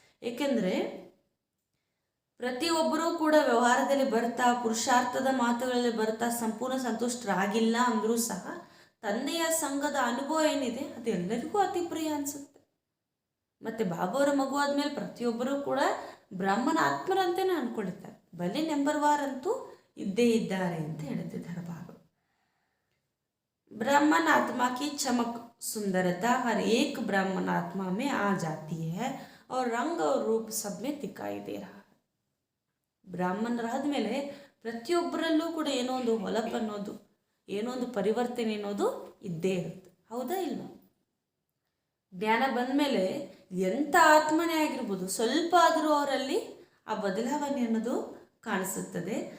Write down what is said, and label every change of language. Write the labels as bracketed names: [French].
[Kannada] ಏಕೆಂದರೆ ಪ್ರತಿಯೊಬ್ಬರೂ ಕೂಡ ವ್ಯವಹಾರದಲ್ಲಿ ಬರ್ತಾ ಪುರುಷಾರ್ಥದ ಮಾತುಗಳಲ್ಲಿ ಬರ್ತಾ ಸಂಪೂರ್ಣ ಸಂತುಷ್ಟರಾಗಿಲ್ಲ ಅಂದರೂ ಸಹ ತಂದೆಯ ಸಂಘದ ಅನುಭವ ಏನಿದೆ ಅದು ಎಲ್ಲರಿಗೂ ಅತಿ ಪ್ರಿಯ ಅನಿಸುತ್ತೆ. ಮತ್ತು ಬಾಬೋರ ಮಗು ಆದಮೇಲೆ ಪ್ರತಿಯೊಬ್ಬರೂ ಕೂಡ ಬ್ರಾಹ್ಮಣ ಆತ್ಮರಂತೆಯೇ ಅಂದ್ಕೊಳ್ತಾರೆ. [Hindi] ಬಲೆ ನಂಬರ್ ವಾರ್ [Kannada] ಅಂತೂ ಇದ್ದೇ ಇದ್ದಾರೆ ಅಂತ ಹೇಳ್ತಿದ್ದಾರೆ ಬಾಬಾ. [Hindi] ब्राह्मण आत्मा की चमक सुंदरता हर एक ब्राह्मण आत्मा में आ जाती है और रंग और रूप सब में दिखाई दे रहा है. [Kannada] ಬ್ರಾಹ್ಮಣರಾದ ಮೇಲೆ ಪ್ರತಿಯೊಬ್ಬರಲ್ಲೂ ಕೂಡ ಏನೋ ಒಂದು ಹೊಳಪು ಅನ್ನೋದು, ಏನೋ ಒಂದು ಪರಿವರ್ತನೆ ಅನ್ನೋದು ಇದ್ದೇ ಇರುತ್ತೆ. ಹೌದಾ ಇಲ್ವಾ? ಜ್ಞಾನ ಬಂದ ಮೇಲೆ ಎಂಥ ಆತ್ಮನೇ ಆಗಿರ್ಬೋದು, ಸ್ವಲ್ಪ ಆದರೂ ಅವರಲ್ಲಿ ಆ ಬದಲಾವಣೆ ಅನ್ನೋದು ಕಾಣಿಸುತ್ತದೆ.